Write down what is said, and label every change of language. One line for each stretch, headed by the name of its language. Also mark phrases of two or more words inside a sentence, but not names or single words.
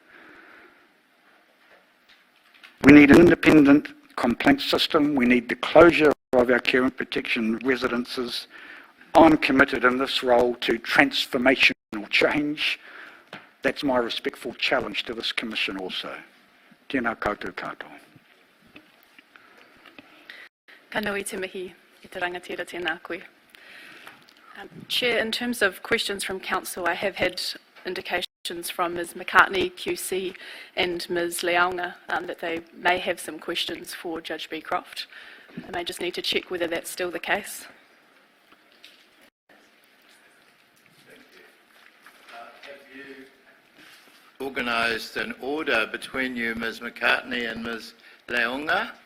English: We need an independent complaint system. We need the closure of our care and protection residences. I'm committed in this role to transformational change. That's my respectful challenge to this Commission also.
Māori: Tēnā koutou katoa. Ka nui te mihi I te rangatira tēnā koe.
English: Chair, in terms of questions from Council, I have had indications from Ms McCartney, QC, and Ms Leaunga that they may have some questions for Judge Becroft. I may just need to check whether that's still the case. Have you organised an order between you, Ms McCartney and Ms Leaunga?